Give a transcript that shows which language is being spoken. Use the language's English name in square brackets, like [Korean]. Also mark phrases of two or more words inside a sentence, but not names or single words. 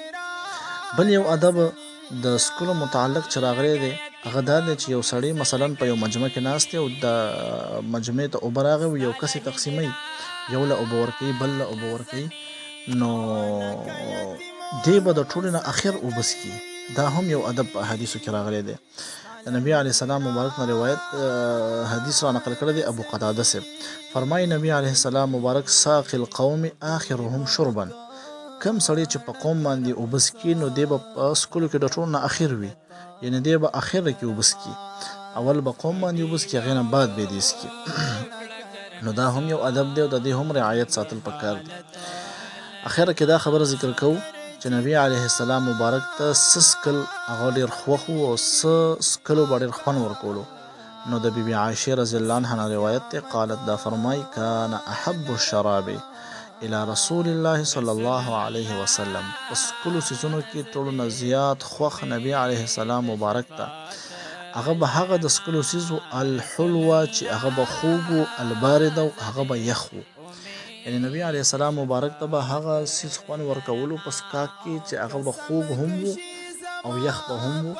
[Pashto] بل یو ادب د څښلو متعلق چې راغلی دی هغه دا دی چې یو سړی مثلا په یو مجمع کې ناست دی او د مجمع ته اوبه راغی او یو کس یې تقسیموي، یو له اوبه ورکوي بل له اوبه ورکوي، نو دی به د ټولو نه اخر اوبه څښي. دا هم یو ادب په احادیثو کې راغلی دی. د نبی [Arabic] علیه السلام [Pashto] مبارک نه روایت حدیث را نقل کړی دی ابو قتاده صاحب فرمایي نبی [Arabic] علیه السلام [Pashto] مبارک [Arabic] ساقي القوم آخرهم شربا، [Pashto] کم سړی چې په قوم باندې اوبه څښي نو دی به په څښلو کې د ټولو نه اخر وي، یعنې دی به اخره کې اوبه څښي، اول به قوم باندې اوبه څښي هغې نه بعد به یې دی څښي. نو دا هم یو ادب دی او د دې هم رعایت ساتل پکار دی. اخره کې دا خبره ذکر کوو چې نبی [Arabic] علیه السلام [Pashto] مبارک ته څه څښل هغه ډېر خوښ و او څه څښلو به ډېر خوند ورکولو. نو د بیبي عایشې [Arabic] رضی الله عنها [Pashto] روایت دی قالت دا فرمای [Arabic] کان احب الشراب الى رسول الله صلی الله علیه وسلم، [Pashto] په څښلو څیزونو کې ټولو نه زیات خوښ نبی [Arabic] علیه السلام [Pashto] مبارک ته هغه به هغه د څښلو څیز و الحلوه چې هغه به خوږ و البارده و هغه به یخ و، یعنې نبی [Arabic] علیه السلام [Pashto] مبارک ته به هغه څیز خوند ورکولو په څښاک کې چې هغه به خوږ هم و او یخ به هم و.